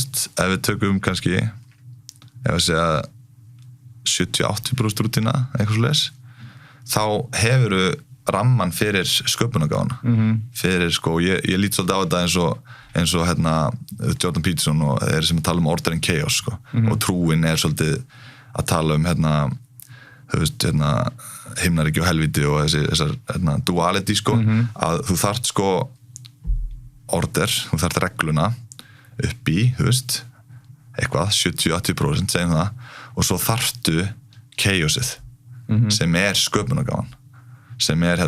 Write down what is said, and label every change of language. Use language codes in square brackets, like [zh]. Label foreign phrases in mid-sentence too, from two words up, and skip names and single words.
[is] veist, ef við tökum kannski ef við segja 70-80% rútína eitthvað svoleiðis þá hefurðu ramman fyrir sköpunargáfuna fyrir ég lít svolítið á þetta eins og Jordan Peterson og þeir sem tala [en] order and chaos [is] og trúin er svolítið að tala þú veist, himnaríki og helviti og þessar duality sko, að þú þarft sko order, þú þarft regluna upp í, þú veist eitthvað, 70-80% segjum það, og svo þarftu chaosið sem sköpunargáfan, sem